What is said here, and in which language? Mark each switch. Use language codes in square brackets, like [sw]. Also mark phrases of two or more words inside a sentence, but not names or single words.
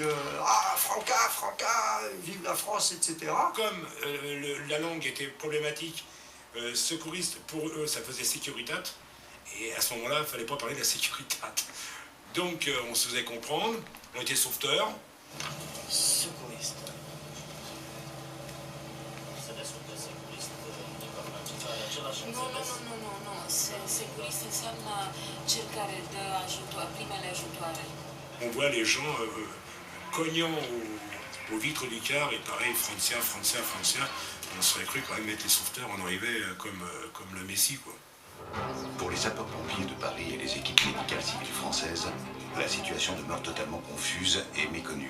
[fr] Ah, Franca, Franca, vive la France, etc. Comme la langue était problématique, secouriste, pour eux, ça faisait sécuritat. Et à ce moment-là, il ne fallait pas parler de la sécuritat. Donc on se faisait comprendre, on était sauveteurs. Secouriste. [ro] Nu, securist înseamnă cel care dă primele ajutoare. [fr] On voit les gens cognant aux vitres du car et pareil, Francia, Francia, Francia. On serait cru quand même être les sauveteurs, on arrivait comme le Messie, quoi. Pour les sapeurs-pompiers de Paris et les équipes médicales civiles françaises, la situation demeure totalement confuse et méconnue.